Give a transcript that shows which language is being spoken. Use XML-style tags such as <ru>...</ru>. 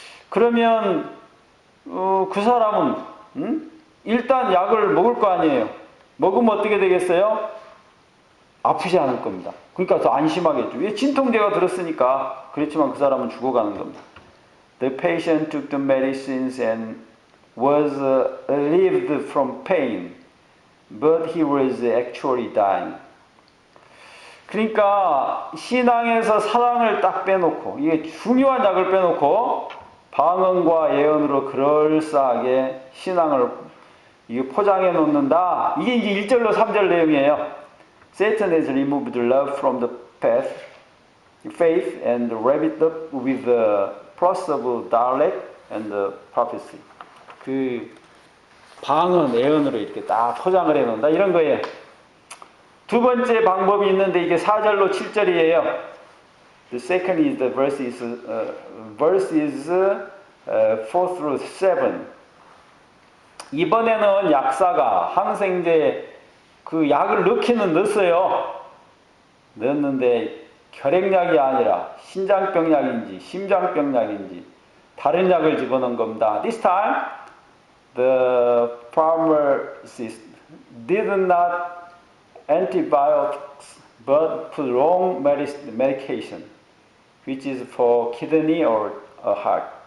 <ko>그러면 그 사람은 일단 약을 먹을 거 아니에요. 먹으면 어떻게 되겠어요? 아프지 않을 겁니다. 그러니까 더 안심하겠죠. 왜? 진통제가 들었으니까. 그렇지만 그 사람은 죽어가는 겁니다.</ko> <en>The patient took the medicines and was relieved from pain, but he was actually dying.</en> <ko>그러니까 신앙에서 사랑을 딱 빼놓고 이게 중요한 약을 빼놓고 방언과 예언으로 그럴싸하게 신앙을 포장해 놓는다. 이게 이제 1절로 3절 내용이에요.</ko> <en>Satan has removed the love from the path, faith, and wrapped it up with the process dialect and the prophecy.</en> <ko>그 방언, 예언으로 이렇게 딱 포장을 해놓는다 이런 거예요. 두 번째 방법이 있는데 이게 4절로 7절이에요.</ko> <en>The second is the verses 4 through 7.</en> <ko>이번에는 약사가 항생제 그 약을 넣기는 넣었어요. 넣었는데 혈액약이 아니라 신장병약인지 심장병약인지 다른 약을 집어넣은 겁니다.</ko> <en>This time the pharmacist did not antibiotics but put wrong medication. which is for kidney or a heart.</en>